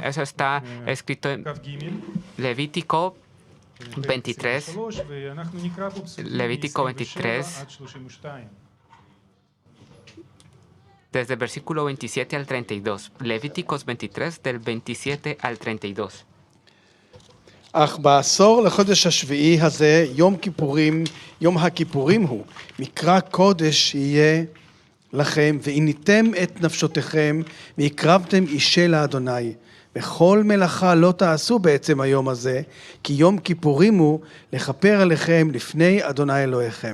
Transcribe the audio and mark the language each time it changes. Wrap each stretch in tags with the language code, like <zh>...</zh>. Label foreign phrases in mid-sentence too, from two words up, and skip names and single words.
<es>Eso está escrito en Levítico 23. Levítico 23, desde el versículo 27 al 32. Levíticos 23, del 27 al 32.</es> <he>אך בעשור לחודש השביעי הזה, יום כיפורים, יום הכיפורים הוא, מקרא קודש יהיה לכם, ועיניתם את נפשותיכם, והקרבתם אישה לאדוני. וכל מלאכה לא תעשו בעצם היום הזה, כי יום כיפורים הוא לכפר עליכם לפני אדוני אלוהיכם.</he>